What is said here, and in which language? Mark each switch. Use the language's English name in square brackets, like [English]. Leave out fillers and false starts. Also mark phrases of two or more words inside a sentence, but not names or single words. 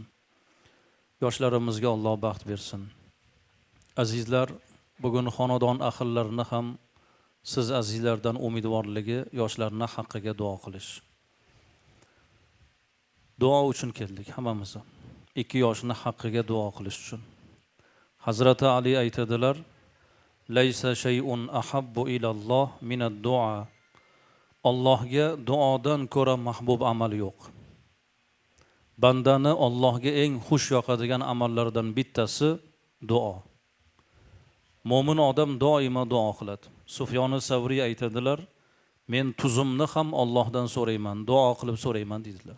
[Uzbek] Yoshlarimizga Alloh baxt bersin. Azizlar, bugun xonadon ahllarini ham siz azizlardan umidvorligi yoshlarni haqqiga duo qilish. Duo uchun keldik hammamiz. Ikki yoshni haqqiga duo qilish uchun. Hazrati Ali aytadilar: [Arabic] "ليس شيء أحب إلى الله من الدعاء." [Uzbek] Allohga duodan ko'ra mahbub amal yo'q. Bandani Allohga eng xush yoqadigan amallardan bittasi duo. Mo'min odam doimo duo qiladi. Sufyon Savriy aytadilar: "Men tuzimni ham Allohdan so'rayman, duo qilib so'rayman" dedilar.